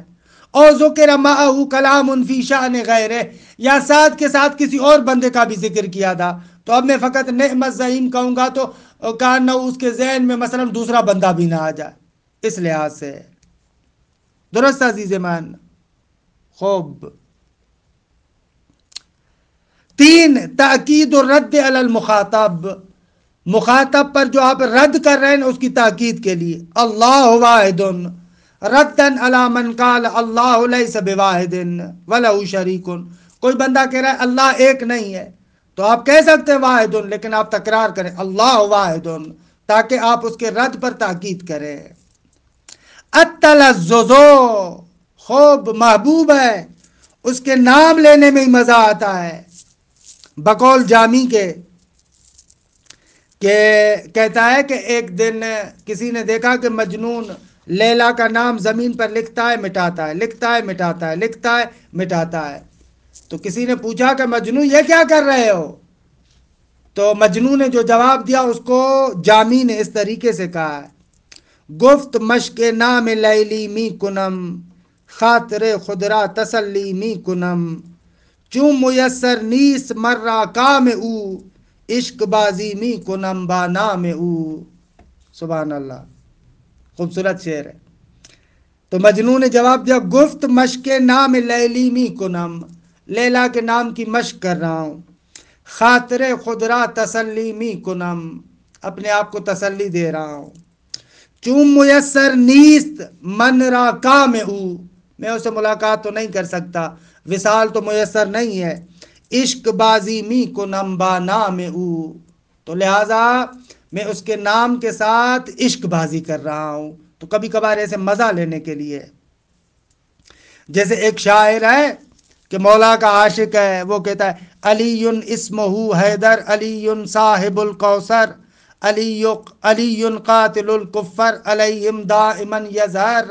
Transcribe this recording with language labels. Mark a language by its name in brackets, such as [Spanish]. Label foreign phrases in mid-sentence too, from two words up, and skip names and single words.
[Urdu] اور [Arabic] ذکر معہ کلام فی شأن غیرہ [Urdu] یا سعد کے ساتھ کسی اور بندے کا بھی ذکر کیا تھا تو اب میں فقط [Arabic] نعم الزعیم [Urdu] کہوں گا تو کہنا اس کے ذہن میں مثلا دوسرا بندہ بھی نہ آ جائے. اس لحاظ سے [Persian] درست عزیز مان. [Arabic] خوب. تین تاکید الرد علی المخاطب. [Urdu] مخاطب پر جو آپ رد کر رہے ہیں اس کی تاکید کے لیے [Arabic] اللہ واحد ردن علی من قال اللہ لیس بواحد ولہ شریک. [Urdu] کوئی بندہ کہہ رہا ہے اللہ ایک نہیں ہے تو آپ کہہ سکتے ہیں واحد لیکن آپ تکرار کریں [Arabic] اللہ واحد [Urdu] تاکہ آپ اس کے رد پر تاکید کریں. [Arabic] التلذذ. [Urdu] خوب محبوب ہے اس کے نام لینے میں ہی مزہ آتا ہے. بقول جامی کے کہ کہتا ہے کہ ایک دن کسی نے دیکھا کہ مجنون لیلا کا نام زمین پر لکھتا ہے مٹاتا ہے، لکھتا ہے مٹاتا ہے، لکھتا ہے مٹاتا ہے۔ تو کسی نے پوچھا کہ مجنوں یہ کیا کر رہے ہو؟ تو مجنوں نے جو جواب دیا اس کو جامی نے اس طریقے سے کہا ہے، [Persian] گفت مشق نام لیلی می کنم، خاطر خدرا تسلی می کنم، چون میسر نیست مرا کام او، عشق بازی می کنم با نام او۔ [Urdu] سبحان اللہ، خوبصورت شعر ہے۔ تو مجنوں نے جواب دیا، [Persian] گفت مشق نام لیلی می کنم، [Urdu] لیلا کے نام کی مشق کر رہا ہوں، [Persian] خاطر خدرا تسلی می کنم، [Urdu] اپنے آپ کو تسلی دے رہا ہوں، [Persian] چون میسر نیست من را کام او، [Urdu] میں اسے ملاقات تو نہیں کر سکتا، وصال تو میسر نہیں ہے، [Persian] عشق بازی می کنم با نام او، [Urdu] تو لہذا میں اس کے نام کے ساتھ عشق بازی کر رہا ہوں۔ تو کبھی کبھار ایسے مزہ لینے کے لیے، جیسے ایک شاعر ہے کہ مولا کا عاشق ہے، وہ کہتا ہے [Arabic] علی اسمہ حیدر، علی صاحب الکوثر، علی قاتل الکفر، علیہم دائما یظہر۔